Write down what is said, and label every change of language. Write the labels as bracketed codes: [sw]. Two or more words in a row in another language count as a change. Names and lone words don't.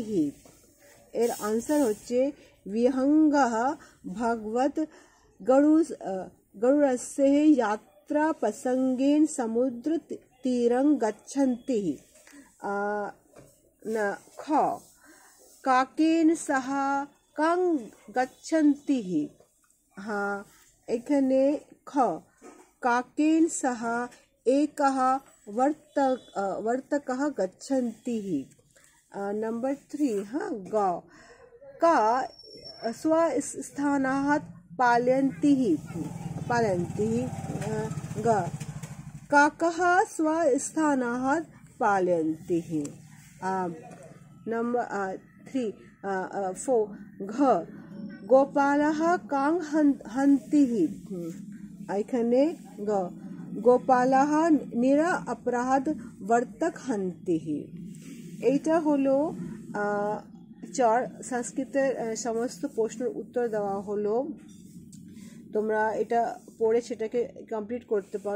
[bn] এর আনসার হচ্ছে [sa] বিহঙ্গঃ ভগবত গরুড়স্য যাত্রা প্রসঙ্গেন সমুদ্র তীরং গচ্ছন্তি। খ কাকেন সহ কং গচ্ছন্তি। [bn] হ্যাঁ, এখানে [sa] খ কাকেন সহ একः वर्तकः गच्छन्ति। नंबर 3, हाँ, ग का स्वस्थानात् पालयन्ति। ग काकः स्वस्थानात् पालयन्ति। नंबर 4, घ गोपालः कां हन्ति। एखाने ग গোপালः নিরা অপরাধ বর্তক হন্তি। [bn] এইটা হলো সংস্কৃতের সমস্ত প্রশ্নের উত্তর দেওয়া হলো। তোমরা এটা পড়ে সেটাকে কমপ্লিট করতে পারো।